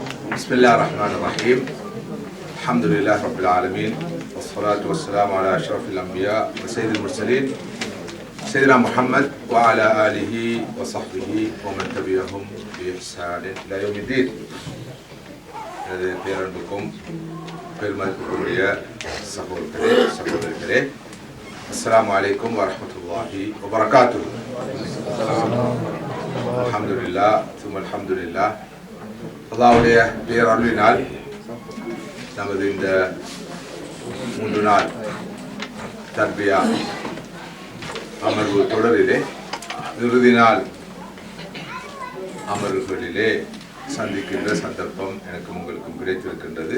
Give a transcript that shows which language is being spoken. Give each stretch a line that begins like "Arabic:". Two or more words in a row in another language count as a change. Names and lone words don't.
Arabic: بسم الله الرحمن الرحيم الحمد لله رب العالمين والصلاة والسلام على أشرف الأنبياء وسيد المرسلين سيدنا محمد وعلى آله وصحبه ومن تبعهم بإحسان إلى يوم الدين.
Tamil: பேரன்புக்கும் பெருமதிப்புக்குரிய சகோதரர்களே,
Arabic: السلام عليكم ورحمة الله وبركاته. الحمد لله ثم الحمد لله.
Tamil: அல்லாஹ்வுடைய பேரருளினால் நமது இந்த 3 நாள் தர்பியா அமர்வு தொடரிலே இறுதி நாள் அமர்வுகளிலே சந்திக்கின்ற சந்தர்ப்பம் எனக்கும் உங்களுக்கும் கிடைத்திருக்கின்றது.